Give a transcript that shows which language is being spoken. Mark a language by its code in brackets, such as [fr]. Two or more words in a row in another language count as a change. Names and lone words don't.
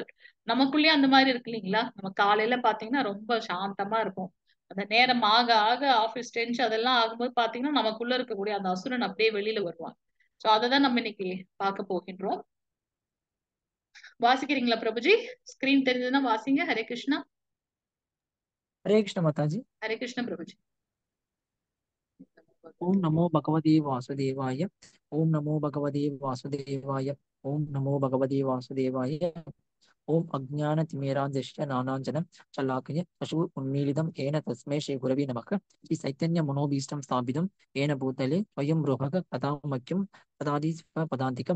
[ta] நமக்குள்ளேயே அந்த மாதிரி இருக்கு இல்லைங்களா. நம்ம காலையில பாத்தீங்கன்னா ரொம்ப சாந்தமா இருக்கும், அந்த நேரம் ஆக ஆக [en] office tension [ta] அதெல்லாம் ஆகும்போது பாத்தீங்கன்னா நமக்குள்ள இருக்கக்கூடிய அந்த அசுரன் அப்படியே வெளியில வருவான். சோ அததான் நம்ம இன்னைக்கு பார்க்க போகின்றோம். வாசிக்கிறீங்களா பிரபுஜி? ஸ்கிரீன் தெரிஞ்சதுன்னா வாசிங்க. ஹரே கிருஷ்ணா. [hi] हरे कृष्ण माताजी। [ta] ஹரே கிருஷ்ண பிரபுஜி. [sa] ओम नमो भगवते वासुदेवाय। ओम नमो भगवते वासुदेवाय। ओम नमो भगवते वासुदेवाय। ओम अज्ञानतिमिरान्धस्य ज्ञानाञ्जनं शलाकया चक्षुरुन्मीलितं येन तस्मै श्रीगुरवे नमः। श्री चैतन्य मनोभीष्टं स्थापितं येन भूतले स्वयं रूपः कदा मह्यं ददाति पदान्तिकं।